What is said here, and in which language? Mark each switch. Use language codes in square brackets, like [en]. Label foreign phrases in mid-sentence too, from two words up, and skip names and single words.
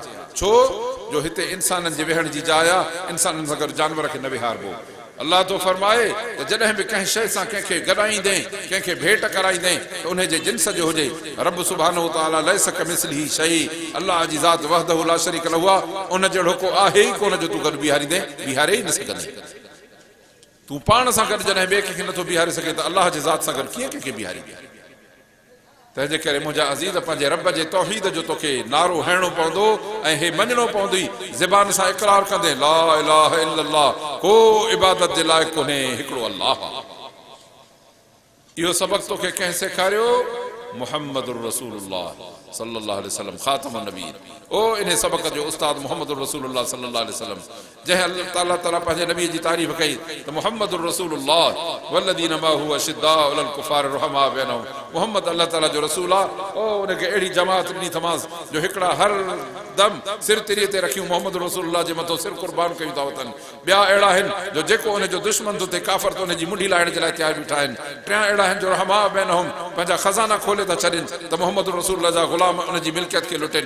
[sd] छो जो हिते इंसाननि जे वेहण जी जाइ आहे, इंसाननि सां गॾु जानवर खे न विहारबो। अल्लाह तो फरमाए त जॾहिं बि कंहिं शइ सां कंहिंखे गॾाईंदे, कंहिंखे भेंट कराईंदे त उन जे जिन्स जो हुजे। रब [ar] سبحانه وتعالى ليس كمثله شيء, [sd] अल्लाह जी ज़ात [ar] وحده لا شريك له [sd] आहे, उन जहिड़ो को आहे ई कोन जो तूं गॾु बीहारींदे, बीहारे ई न सघंदे। तूं पाण सां गॾु जॾहिं ॿिए कंहिंखे नथो बीहारे सघे त अल्लाह जे ज़ात सां गॾु कीअं कंहिंखे बीहारी? तंहिंजे करे मुंहिंजा अज़ीज़ पंहिंजे रब जे तौहीद जो तोखे नारो हणणो पवंदो ऐं हे मञणो पवंदो ज़बान सां इक़रार कंदे [ar] لا إله إلا الله, [sd] को इबादत जे लाइक़ कोन्हे हिकिड़ो अल्लाह। इहो सबक़ तोखे कंहिं सेखारियो? [ar] محمد رسول الله صلى الله عليه وسلم خاتم النبيين. [sd] ओ इन सबक़ जो उस्ताद [ar] محمد رسول الله صلى الله عليه وسلم, [sd] जंहिं अल्लाह ताला पंहिंजे नबी जी तारीफ़ कई त [ar] محمد رسول الله والذين معه أشداء على الكفار رحماء بينهم, [sd] मुहम्मद अल्लाह ताला जो रसूल आहे। ओ उनखे अहिड़ी जमात ॾिनी थमांसि जो हिकिड़ा हर दम सिर तिरीअ ते रखियूं [ar] محمد رسول الله [sd] जे मथां सिर कुर्बान कयूं था वतन। ॿिया अहिड़ा आहिनि जो जेको उनजो दुश्मन थो थिए काफ़िर त उनजी मुंडी लाहिण जे लाइ तयार बीठा आहिनि। टियां अहिड़ा आहिनि जो [ar] رحماء بينهم, [sd] पंहिंजा खज़ाना खोले था छॾनि त [ar] محمد رسول الله [sd] जा ग़ुलाम उनजी मिल्कियत खे लुटनि।